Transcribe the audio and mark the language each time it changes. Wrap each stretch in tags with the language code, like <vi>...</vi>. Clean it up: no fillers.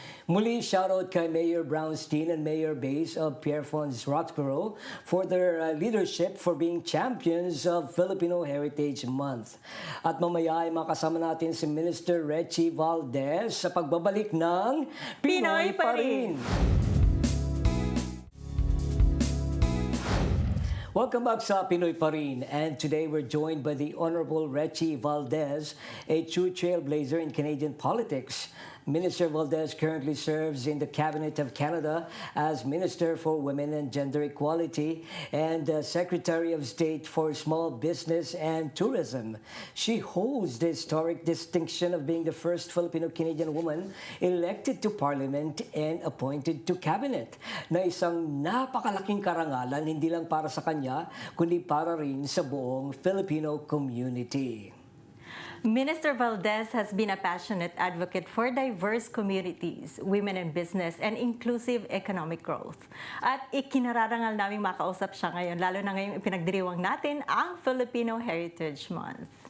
<tl>Muli, shoutout kay</tl> <en>Mayor Brownstein and Mayor Bays of Pierrefonds Roxborough for their leadership for being champions of Filipino Heritage Month.</en> <tl>At mamaya ay makasama natin si Minister Rechy Valdez sa pagbabalik ng Pinoy Pa Rin.</tl> <en>Welcome back sa Pinoy Pa Rin, and today we're joined by the Honorable Rechy Valdez, a true trailblazer in Canadian politics. Minister Valdez currently serves in the Cabinet of Canada as Minister for Women and Gender Equality and Secretary of State for Small Business and Tourism. She holds the historic distinction of being the first Filipino-Canadian woman elected to Parliament and appointed to Cabinet,</en> <tl>na isang napakalaking karangalan hindi lang para sa kanya, kundi para rin sa buong Filipino community.</tl> <en>Minister Valdez has been a passionate advocate for diverse communities, women in business, and inclusive economic growth.</en> <tl>At ikinararangal naming makausap siya ngayon, lalo na ngayong ipinagdiriwang natin ang Filipino Heritage Month.</tl>